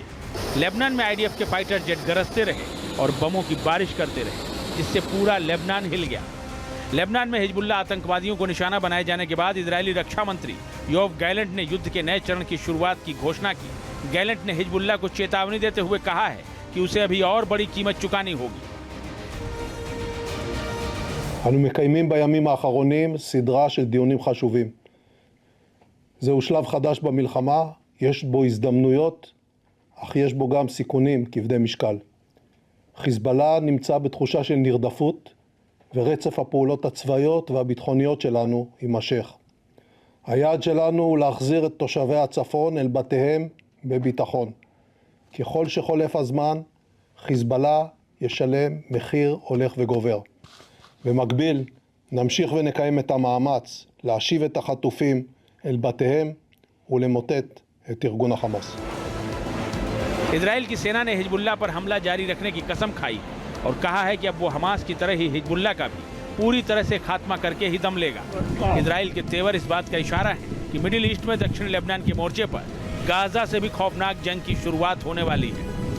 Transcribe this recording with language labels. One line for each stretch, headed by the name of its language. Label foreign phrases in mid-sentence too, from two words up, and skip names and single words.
Hindi: लेबनान में आईडीएफ के
English: fighter jet
Hindi: गरजते रहे और बमों की बारिश करते रहे, जिससे पूरा लेबनान हिल गया। लेबनान में हिजबुल्लाह आतंकवादियों को निशाना बनाए जाने के बाद इजरायली रक्षा मंत्री योव गैलेंट ने युद्ध के नए चरण की शुरुआत की घोषणा की। गैलेंट ने हिजबुल्लाह को चेतावनी देते हुए कहा है कि उसे अभी और बड़ी कीमत चुकानी होगी।
Hebrew: אנו מקיימים בימים האחרונים סדרה של דיונים חשובים. זהו שלב חדש במלחמה, יש בו הזדמנויות, אך יש בו גם סיכונים כבדי משקל. חיזבאללה נמצא בתחושה של נרדפות, ורצף הפעולות הצבאיות והביטחוניות שלנו יימשך. היעד שלנו הוא להחזיר את תושבי הצפון אל בתיהם בביטחון. ככל שחולף הזמן, חיזבאללה ישלם מחיר הולך וגובר. במקביל, נמשיך ונקיים את המאמץ להשיב את החטופים אל בתיהם ולמוטט את ארגון החמאס.
Hindi: इजराइल की सेना ने हिजबुल्लाह पर हमला जारी रखने की कसम खाई और कहा है कि अब वो हमास की तरह ही हिजबुल्लाह का भी पूरी तरह से खात्मा करके ही दम लेगा। इजराइल के तेवर इस बात का इशारा है कि मिडिल ईस्ट में दक्षिण लेबनान के मोर्चे पर गाजा से भी खौफनाक जंग की शुरुआत होने वाली है।